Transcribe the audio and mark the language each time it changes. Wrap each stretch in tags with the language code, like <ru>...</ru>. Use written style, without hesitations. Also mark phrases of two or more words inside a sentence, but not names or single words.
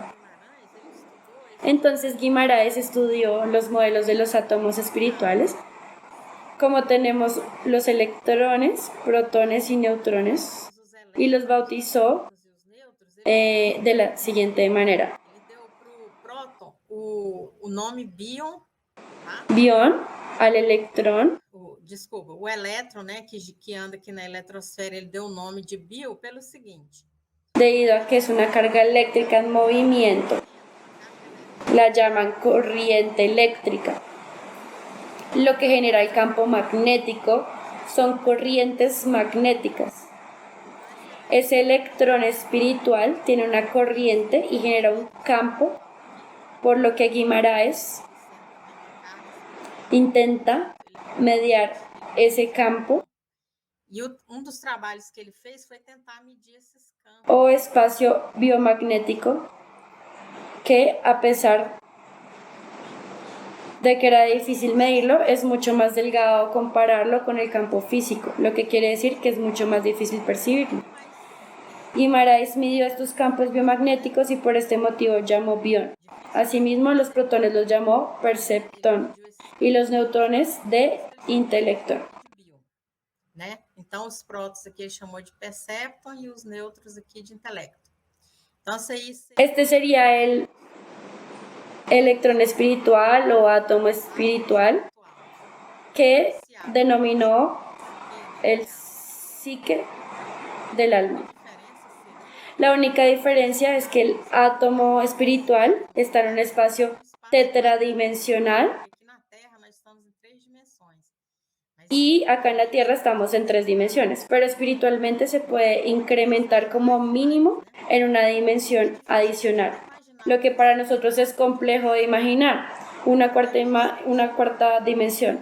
<es>Entonces, Guimaraes estudió los modelos de los átomos espirituales, como tenemos los electrones, protones y neutrones, y los bautizó de la siguiente manera. Bion al electrón.</es> <pt>Desculpa, o elétron, né, que anda aqui na eletrosfera, ele deu o nome de bio pelo seguinte.</pt> <es>Debido a que es una carga eléctrica en movimiento, la llaman corriente eléctrica. Lo que genera el campo magnético son corrientes magnéticas. Ese electrón espiritual tiene una corriente y genera un campo, por lo que Guimaraes intenta mediar ese campo</es> <pt>dos trabalhos que ele fez foi tentar medir esses campos.</pt> <es>O espacio biomagnético que, a pesar de que era difícil medirlo, es mucho más delgado compararlo con el campo físico, lo que quiere decir que es mucho más difícil percibirlo. Guimaraes midió estos campos biomagnéticos y por este motivo llamó bion. Asimismo, los protones los llamó perceptón y los neutrones de intelectón.</es> <pt>Né? Então, os prótons aqui ele chamou de percepton e os nêutrons aqui de intelecto. Então,</pt> <es>este sería el electrón espiritual o átomo espiritual que denominó el psique del alma. La única diferencia es que el átomo espiritual está en un espacio tetradimensional y acá en la Tierra estamos en 3 dimensiones, pero espiritualmente se puede incrementar como mínimo en una dimensión adicional, lo que para nosotros es complejo de imaginar, una cuarta dimensión.</es>